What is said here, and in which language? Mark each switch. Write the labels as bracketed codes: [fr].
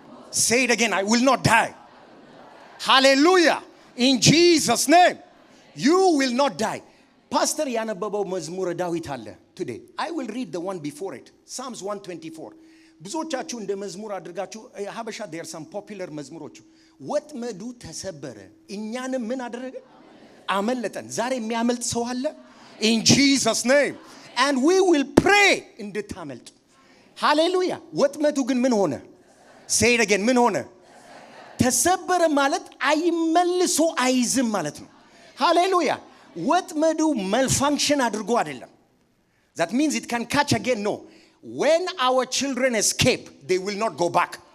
[en] Say it again, I will not die. Hallelujah. In Jesus name. You will not die. [am] Pastor ያነበበው መዝሙረ ዳዊት አለ today. [en] I will read the one before it. Psalms 124. [am] ብዙዎቻችሁ እንደ መዝሙር አድርጋችሁ ሀበሻ [en] there are some popular [am] መዝሙሮች. ወጥመዱ ተሰበረ እኛንም ምን አደረገ? አመለጠን። ዛሬ የሚያመልጥ ሰው አለ? [en] In Jesus name. And we will pray [am] እንድታመልጡ. Hallelujah. ወጥመዱ ግን ምን ሆነ? [en] Say it again. [am] ምን ሆነ? ተሰበረ ማለት አይመልሶ አይዝም ማለት ነው። Hallelujah. ወጥመዱ malfunction አድርጎ አይደለም. [en] That means it can catch again. No. When our children escape, they will not go back.